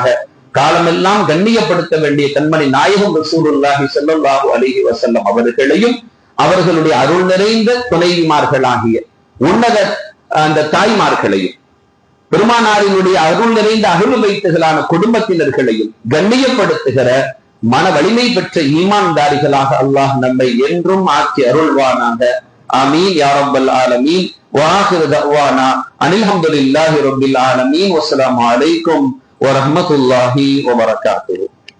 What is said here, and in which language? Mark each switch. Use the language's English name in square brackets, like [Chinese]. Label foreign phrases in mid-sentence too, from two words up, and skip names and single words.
[Tamil] காலமெல்லாம் கண்ணியப்படுத்த வேண்டிய கண்மணி நாயகம் [Arabic] رسول الله صلى الله عليه وسلم [Tamil] அவர்களையும் அவர்களுடைய அருள் நிறைந்த துணைவிமார்களாகிய உன்னத அந்த தாய்மார்களையும் பெருமானாரினுடைய அருள் நிறைந்த அருள் வைத்துகளான குடும்பத்தினர்களையும் கண்ணியப்படுத்துகிற மன வலிமை பெற்ற ஈமான்தாரிகளாக அல்லாஹ் நம்மை என்றும் ஆக்கி அருள்வானாக. [Arabic] آمين يا رب العالمين. وآخر دعوانا أن الحمد لله رب العالمين والسلام عليكم ورحمة الله وبركاته.